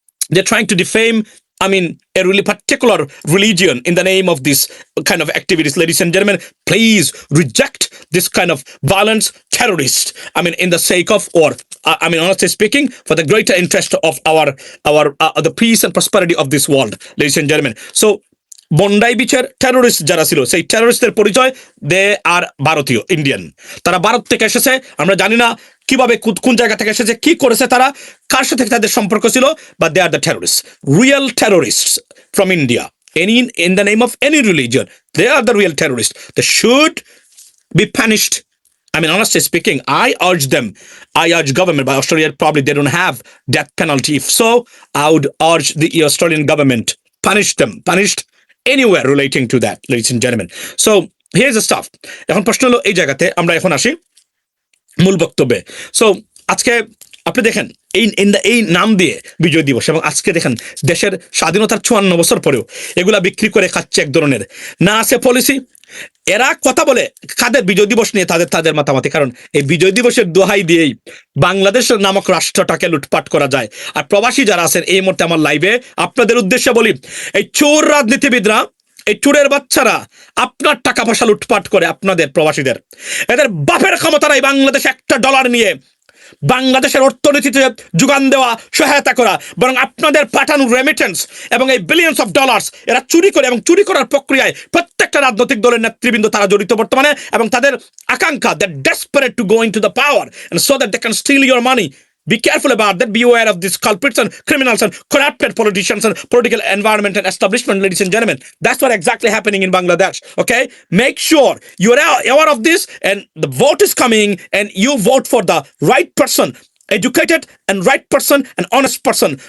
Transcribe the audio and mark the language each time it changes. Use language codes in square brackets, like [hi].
[en] They're trying to defame, I mean, a really particular religion in the name of this kind of activities. Ladies and gentlemen, please reject this kind of violence, terrorist. I mean, in the sake of, or I mean, honestly speaking, for the greater interest of our the peace and prosperity of this world, ladies and gentlemen. [bn] So, Bondi বিচের terrorist যারা ছিল সেই টেরোরিস্টদের পরিচয় দে আর ভারতীয় Indian, তারা ভারত থেকে এসেছে। আমরা জানি না কিভাবে কোন জায়গা থেকে এসেছে, কি করেছে তারা, কার সাথে তাদের সম্পর্ক ছিল, [en] But they are the terrorist, real terrorist from India, any in the name of any religion, they are the real terrorist. They should be punished. I mean, honestly speaking, I urge them, I urge government, but Australia probably they don't have death penalty. If so, I would urge the Australian government, punish them, punished anywhere relating to that, ladies and gentlemen. So here's the stuff. [bn] এখন প্রশ্ন হলো এই জায়গাতে আমরা এখন আসি মূল বক্তব্যে। সো আজকে আপনি দেখেন এই নাম দিয়ে বিজয় দিবস, এবং আজকে দেখেন দেশের স্বাধীনতার 54 বছর পরেও এগুলা বিক্রি করে খাচ্ছে এক ধরনের, না আছে পলিসি। এরা কথা বলে কাদের বিজয় দিবস নিয়ে তাদের মাতামাতি, কারণ এই বিজয় দিবসের দোহাই দিয়েই বাংলাদেশের নামক রাষ্ট্রটাকে লুটপাট করা যায়। আর প্রবাসী যারা আছেন এই মুহূর্তে আমার লাইভে আপনাদের উদ্দেশ্যে বলি, এই চোর রাজনীতিবিদরা, এই চোরের বাচ্চারা আপনার টাকা পয়সা লুটপাট করে আপনাদের প্রবাসীদের, এদের বাপের ক্ষমতা নাই বাংলাদেশে $1 নিয়ে বাংলাদেশের অর্থনীতিতে যোগান দেওয়া, সহায়তা করা, বরং আপনাদের পাঠানো রেমিটেন্স এবং এই বিলিয়ন্স অফ ডলার্স এরা চুরি করে, এবং চুরি করার প্রক্রিয়ায় প্রত্যেকটা রাজনৈতিক দলের নেতৃবৃন্দ তারা জড়িত বর্তমানে, এবং তাদের আকাঙ্ক্ষা, [en] That desperate to go into the power and so that they can steal your money. Be careful about that. Be aware of these culprits and criminals and corrupted politicians and political environment and establishment, ladies and gentlemen. That's what exactly happening in Bangladesh. Okay, make sure you're aware of this, and the vote is coming, and you vote for the right person, educated and right person and honest person.